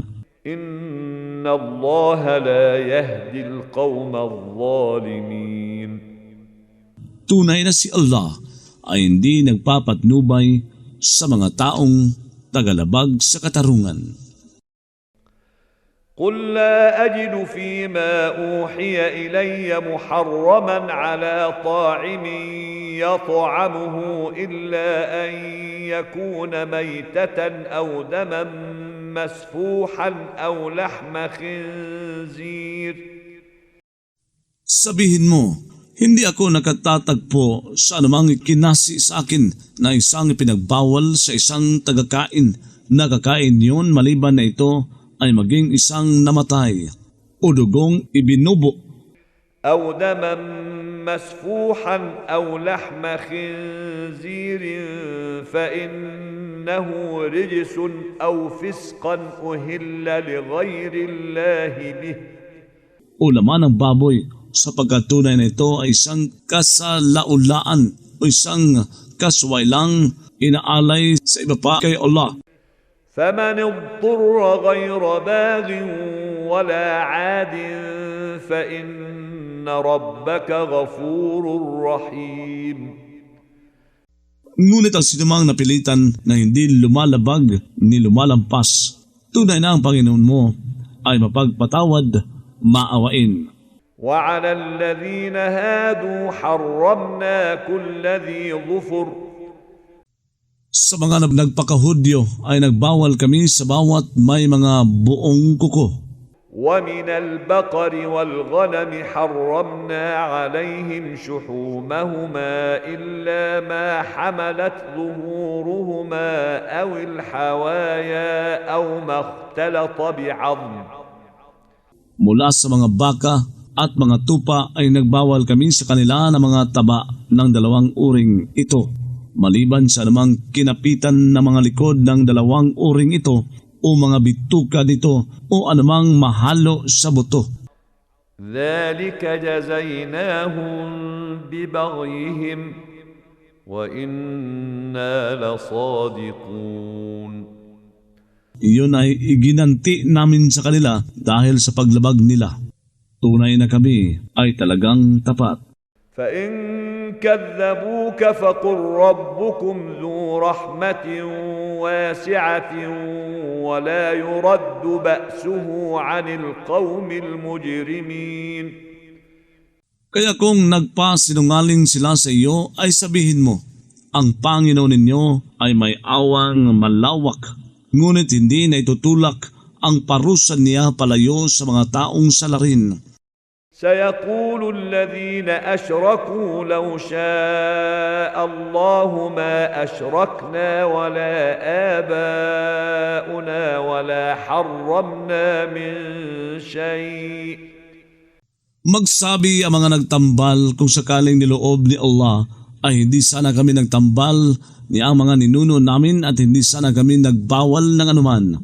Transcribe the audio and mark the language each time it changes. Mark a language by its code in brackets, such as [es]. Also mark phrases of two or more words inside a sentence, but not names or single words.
[ar] إن الله لا يهدي القوم الظالمين. [tl] Tunay na si Allah ay hindi nagpapatnubay sa mga taong tagalabag sa katarungan. [ar] قل لا أجد فيما أوحي إلي محرما على طاعم يطعمه إلا أن يكون ميتة أو دما مسفوحا أو لحم خنزير. [tl] Sabihin mo, hindi ako nakatatagpo sa anumang ikinasi sa akin na isang ipinagbawal sa isang tagakain na kakain yun maliban na ito ay maging isang namatay, o dugong ibinubo, [ar] أو دما مسفوحا أو لحم خنزير فإنه رجس أو فسقا أهل لغير الله به [tl] o laman ng baboy, sapagkat tunay na ito ay isang kasalaulaan o isang kaswailang inaalay sa iba pa kay Allah. [ar] فمن اضطر غير باغ ولا عاد فإن ربك غفور رحيم. [tl] Ngunit ang sinumang napilitan na hindi lumalabag ni lumalampas, tunay na ang Panginoon mo ay mapagpatawad, maawain. [ar] وعلى الذين هادوا حرمنا كل ذي ظفر. [tl] Sa mga nagpakahudyo ay nagbawal kami sa bawat may mga buong kuko. [ar] ومن البقر والغنم حرمنا عليهم شحومهما إلا ما حملت ظهورهما أو الحوايا أو ما اختلط بعظم. [tl] Mula sa mga baka at mga tupa ay nagbawal kami sa kanila ng mga taba ng dalawang uring ito, maliban sa namang kinapitan ng mga likod ng dalawang uring ito o mga bituka nito o anumang mahalo sa buto. [ar] ذلك جزيناهم ببغيهم وإنا لصادقون. [tl] Iyon ay iginanti namin sa kanila dahil sa paglabag nila. Tunay na kami ay talagang tapat. [ar] فإن كذبوك فقل ربكم ذو رحمة واسعة ولا يرد بأسه عن القوم المجرمين. [tl] Kaya kung nagpasinungaling sila sa iyo ay sabihin mo, ang Panginoon ninyo ay may awang malawak, ngunit hindi na itutulak ang parusa niya palayo sa mga taong salarin. [ar] سيقول الذين أشركوا لو شاء الله ما أشركنا ولا آباؤنا ولا حرمنا من شيء. [tl] Magsabi ang mga nagtambal kung sakaling niloob ni Allah ay hindi sana kami nagtambal ni ang mga ninuno namin at hindi sana kami nagbawal ng anuman.